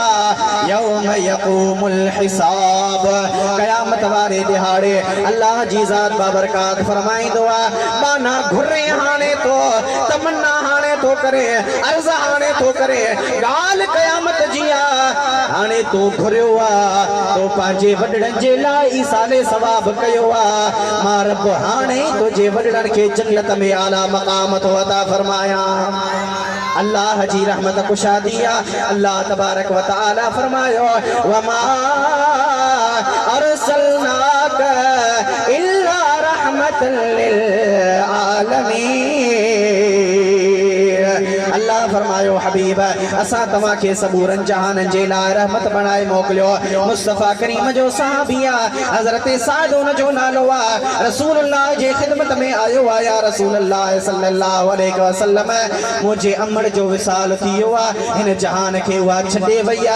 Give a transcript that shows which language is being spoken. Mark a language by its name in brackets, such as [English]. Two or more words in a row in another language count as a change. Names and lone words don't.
[Arabic] يوم يقوم الحساب, [Sindhi] क़यामत वारे दिहाड़े अल्लाह जी ज़ात बाबरकात फरमाईंदो आहे माना घुरे हाणे तो तमन्ना हाणे तो करे अर्ज़ हाणे तो करे ॻाल्हि क़यामत जी आहे। हाणे तो घुरियो आहे तो पंहिंजे वॾड़नि जे लाइ ई साले सवाब कयो आहे। मां रब हाणे तुंहिंजे वॾड़नि खे जन्नत में आला मक़ाम थो अता फरमाया। अल्लाह जी रहमत कुशादी आहे। अल्लाह तबारक व तआला फरमायो [Arabic] وما أرسلناك إلا رحمة للعالمين. [Sindhi] अल्लाह फरमायो हबीब असां तव्हांखे सबूरन जहाननि जे लाइ रहमत बणाए मोकिलियो। मुस्तफ़ा करीम जो सहाबी आहे हज़रत साद उन जो नालो आहे, रसूलुल्लाह जे ख़िदमत में आयो आहे। [Arabic] يا رسول الله صلى الله عليه وسلم [Sindhi] मुंहिंजे अमड़ जो विसाल थी वियो आहे, हिन जहान खे उहा छॾे वई आहे।